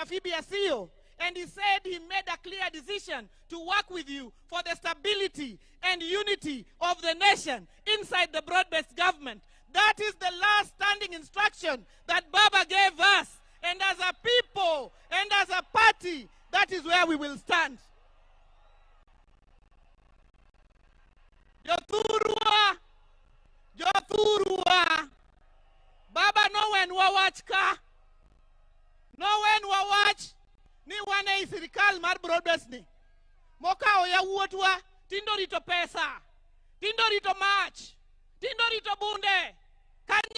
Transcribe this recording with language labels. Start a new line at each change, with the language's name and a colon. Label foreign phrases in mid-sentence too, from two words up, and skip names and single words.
English: Phoebe Asio, and he said he made a clear decision to work with you for the stability and unity of the nation inside the broad-based government. That is the last standing instruction that Baba gave us. And as a people and as a party, that is where we will stand.
Luo (Kenya and Tanzania): Jothurwa, Jothurwa, Baba no when wawach ka, no when wawach, ni wane isirikal mar broadbased ni. Moka oya wuotwa, tindo rito pesa, tindo rito mach, tindo rito bunde, kanye